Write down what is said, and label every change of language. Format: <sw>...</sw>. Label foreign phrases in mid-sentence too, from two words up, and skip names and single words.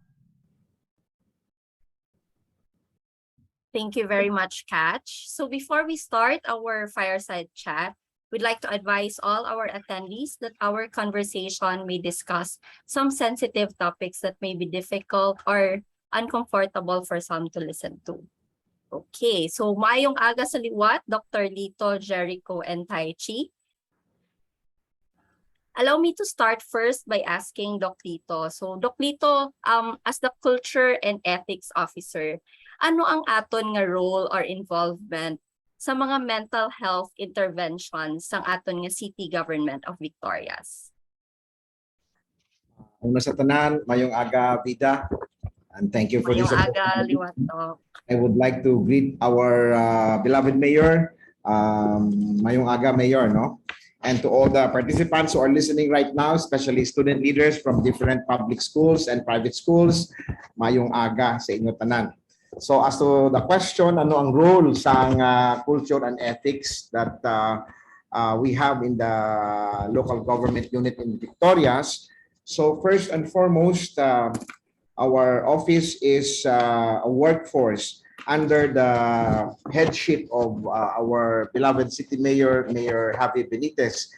<en>Thank you very much, Catch. So before we start our fireside chat, we'd like to advise all our attendees that our conversation may discuss some sensitive topics that may be difficult or uncomfortable for some to listen to.</en> <hil>Okay, so maayong aga sa liwat, Dr. Lito,</hil> <en>Jericho, and Tai Chi. Allow me to start first by asking Doc Lito. So Doc Lito, as the Culture and Ethics Officer,</en> <hil>ano ang aton nga</hil> <en>role or involvement</en> <hil>sa mga</hil> <en>mental health interventions</en> <hil>sang aton nga City Government of Victorias? Una sa tanan, mayong aga, Vida.</hil> <en>And thank you for</en> <hil>Mayong</hil> <en>this</en> <hil>aga,</hil> <en>opportunity.</en> <hil>liwat, Doc.</hil> <en>I would like to greet our beloved Mayor.</en> <hil>Mayong aga, Mayor, no?</hil> <en>And to all the participants who are listening right now, especially student leaders from different public schools and private schools,</en> <hil>mayong aga sa inyo tanan.</hil> <en>So as to the question,</en> <hil>ano ang</hil> <en>role sa culture and ethics that we have in the local government unit in Victorias? So first and foremost, our office is a workforce under the headship of our beloved city mayor, Mayor Javi Benitez.</en>